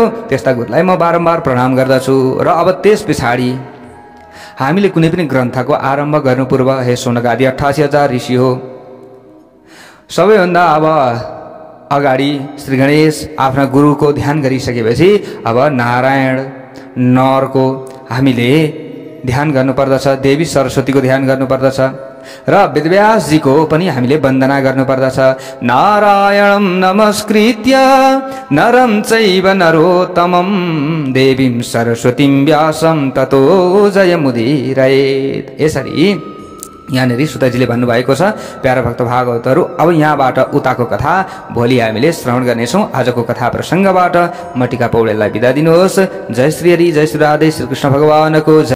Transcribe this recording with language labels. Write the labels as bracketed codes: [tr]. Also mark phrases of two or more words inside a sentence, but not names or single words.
[ne] त्यस्ता गुरुलाई म बारम्बार प्रणाम गर्दछु। र अब त्यस पछाडि हामीले कुनै पनि ग्रन्थको आरम्भ गर्नु पूर्व हे सोनकादि 88,000 ऋषि हो, सबैभन्दा अब अगाडि श्री गणेश आफ्ना गुरुको ध्यान गरिसकेपछि अब नारायण नरको हामीले ध्यान गर्नुपर्दछ, देवी सरस्वतीको ध्यान गर्नुपर्दछ र वेदव्यासजीको पनि हामीले वन्दना गर्नुपर्दछ। [sa] नारायणं नमस्कृत्य नरं चैव नरोत्तमं देवीं सरस्वतीं व्यासं ततो जयमुदीरयेत्। [ne] यसरी यहाँनिर सुतजीले भन्नुभएको छ। प्यारा भक्त भागवतहरू, अब यहाँबाट उताको कथा भोलि हामीले श्रवण गर्नेछौँ। आजको कथा प्रसङ्गबाट म टिका पौडेललाई बिदा दिनुहोस्। जय श्री हरि, जय श्री राधे, श्री कृष्ण भगवानको